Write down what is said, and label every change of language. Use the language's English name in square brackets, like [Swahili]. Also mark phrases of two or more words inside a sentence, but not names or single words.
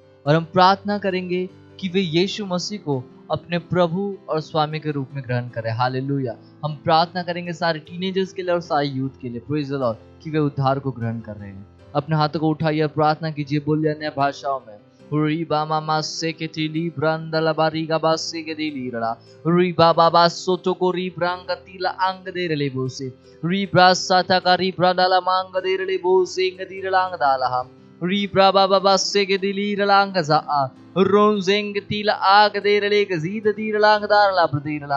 [Hindi] और हम प्रार्थना करेंगे कि वे यीशु मसीह को अपने प्रभु और स्वामी के रूप में ग्रहण करें। हालेलुया। हम प्रार्थना करेंगे सारे टीनेजर्स के लिए और सारे यूथ के लिए, [English] प्रेज द लॉर्ड, [Hindi] कि वे उद्धार को ग्रहण कर रहे हैं। अपने हाथों को उठाइए, प्रार्थना कीजिए, बोलिए अन्य भाषाओं में री बामा मासे के तिली ब्रंदला बारीगा बासे के दिली रड़ा री बाबा बासो तो को री ब्रांग तिला अंग दे रले बोसे री ब्रासाता का री ब्रांदला मांग दे रले बोसे इंग लांग दाला री ब्राबा बाबा से के दिली रलांग जा रोंजेंग तिला आग दे रले गजीद दीरलांग दारला ब्रदीरला